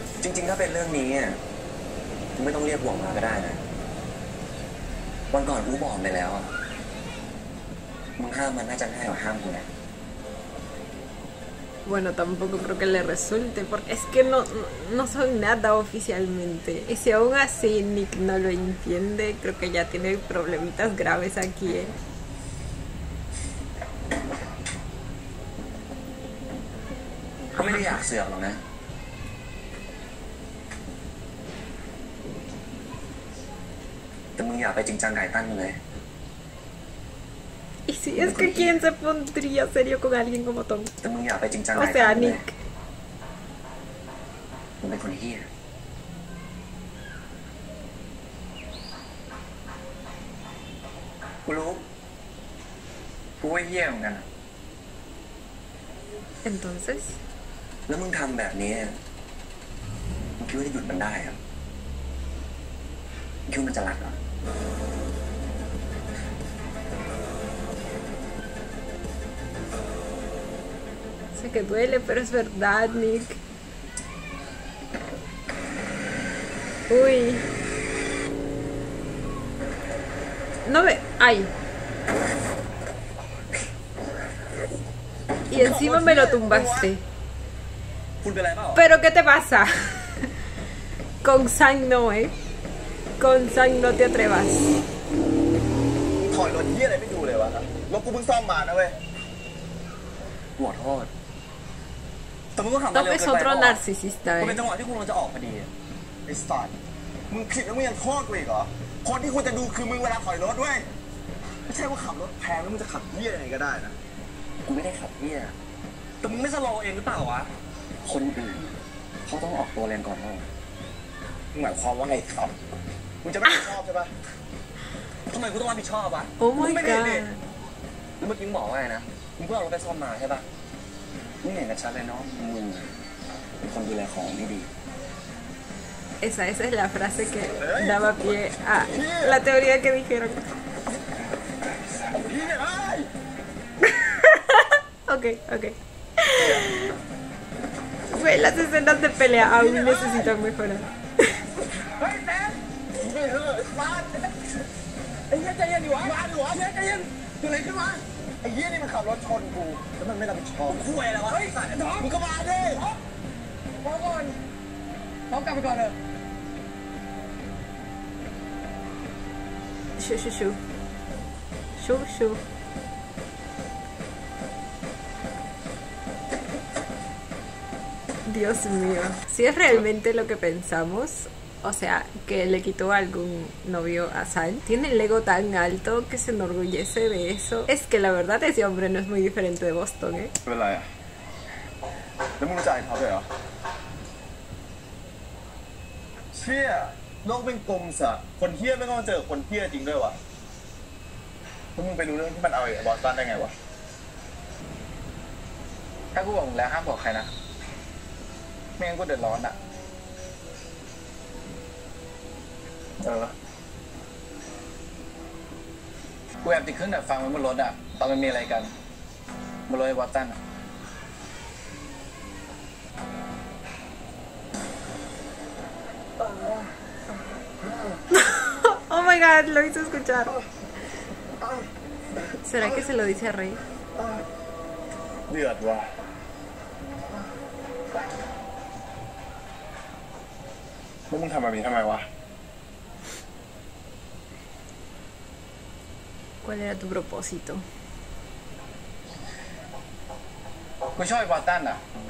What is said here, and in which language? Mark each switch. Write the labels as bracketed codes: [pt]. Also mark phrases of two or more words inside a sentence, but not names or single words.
[th] ริงๆถ้าเป็นเรื่องนี้อะไม่ต้องเรียกห่วงมาก็ได้นะวันก่อนกูบอกไปแล้วอะมึงห้ามมันน่าจะง่ายกว่าห้ามกูนะ [es] Bueno, tampoco creo que le resulte, porque es que no son nada oficialmente. Y si aún así Nick no lo entiende, creo que ya tiene problemitas graves aquí, ¿eh? [th] เขาไม่ได้อยากเสือกหรอกนะแต่มึงอย่าไปจริงจังไก่ตั้นมึงเลย [es] Y si es que ¿quién se pondría serio con alguien como Tom? [th] แต่มึงอย่าไปจริงจัง [es] O [th] ไก่ตั้น [es] sea, [th] มึงเลย [es] Nick. [th] มึงเป็นคนเหี้ยกูรู้กูว่าเหี้ยเหมือนกัน [es] Entonces, [th] แล้วมึงทำแบบนี้มึงคิดว่าจะหยุดมันได้ครับมึงคิดว่ามันจะรักเหรอ [es] sé que duele, pero es verdad, Nick. Uy. No ve. Ay. Y encima me lo tumbaste. [th] คุณเป็นไรเปล่า [es] Pero ¿qué te pasa? Con Sang no, ¿eh? Con Sang no te atrevas. [th] ถอยรถเหี้ยอะไรไม่ดูเลยวะรถกูเพิ่งซ่อมมานะเว้ย ขอโทษแต่มึงก็ขับมา [es] Tom [th] เร็ว [es] es [th] เกินไป [es] otro narcisista, [th] มันเป็น [es] ¿eh? [th] จังหวะที่คุณกำลังจะออกพอดี ไอ้สัตว์มึงผิดแล้วมึงยังโทษกูอีกเหรอคนที่ควรจะดูคือมึงเวลาถอยรถด้วยไม่ใช่ว่าขับรถแพงแล้วมึงจะขับเหี้ยยังไงก็ได้นะ กูไม่ได้ขับเนี่ยแต่มึงไม่สโลว์เองหรือเปล่าวะคนอื่นเขาต้องออกตัวแรงก่อนเรา มึงหมายความว่าไงครับมึงจะไม่ชอบใช่ปะ ทำไมกูต้องรับผิดชอบวะ [en] Oh [th] มึ [en] my [th] งไม่ได้ [en] god. [th] แล้วเมื่อกี้มึงบอกว่าไงนะมึงเพิ่งเอารถไปซ่อมมาใช่ปะมึงเห็นกันชัดเลยเนาะมึงเป็นคนดูแลของไม่ดี [es] Esa es la frase que daba pie a la teoría que dijeron. [th] เหี้ยเอ้ย [es] Ok, ok. Güey, las escenas de pelea aún necesitan mejorar. [th] เฮ้ยแซมไม่เถอะมาไอ้เหี้ยใจเย็นดิวะมาดิวะเหี้ยใจเย็นเกิดอะไรขึ้นวะไอ้เหี้ยนี่มันขับรถชนกูแล้วมันไม่รับผิดชอบ คุยอะไรวะ เฮ้ยสัตว์มึงก็มาดิ พอก่อนพอกลับไปก่อนเถอะ Shu, shu, shu. Shu, shu. [es] Dios mío. Si es realmente lo que pensamos, o sea, que le quitó algún novio a San, tiene el ego tan alto que se enorgullece de eso. Es que la verdad ese hombre no es muy diferente de Boston, ¿eh? [th] เป็นไรอ่ะแล้วมึงรู้จักเขาด้วยเหรอเชี่ยโลกเป็นกลมสะคนเฮี้ยไม่ต้องเจอคนเฮี้ยจริงด้วยวะแล้วมึงไปรู้เรื่องที่มันเอาไอ้บอสตันได้ไงวะ ถ้ากูบอกมึงแล้วห้ามบอกใครนะไม่งั้นกูเดือดร้อนอ่ะ เออ กูแอบติดเครื่องดักฟังไว้บนรถอ่ะตอนมันมีอะไรกันบนรถไอ้บอสตันอ่ะ [en] Oh my god, [es] lo hizo escuchar. ¿Será que se lo dice a Rey? [th] เดือดว่ะแล้วมึงทำแบบนี้ทำไมวะ [es] ¿Cuál era tu propósito? [th] กูชอบไอ้บอสตันอ่ะ